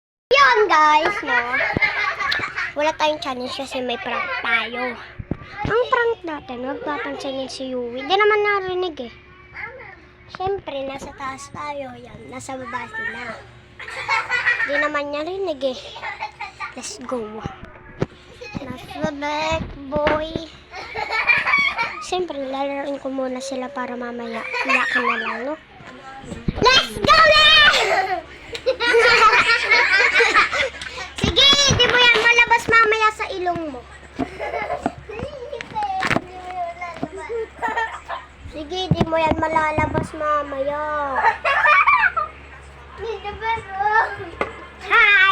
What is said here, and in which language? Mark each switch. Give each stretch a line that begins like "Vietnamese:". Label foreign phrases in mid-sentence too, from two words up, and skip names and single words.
Filipino: Yan guys, no? Wala tayong challenge kasi may prank tayo. Ang prank natin, wag papansinin si Yui. Hindi naman narinig eh. Siyempre, nasa taas tayo. Yan, nasa baba sila. Hindi naman niya rinig eh.
English: Let's go. Nasa back, boy.
Filipino: Siyempre, lalaroin ko muna sila para mamaya. Iyakan na lang,
English: no? Let's go na!
Filipino: Sige, di mo yan malabas mamaya sa ilong mo. Sige, di mo yan malalabas mamaya.
English: Hi!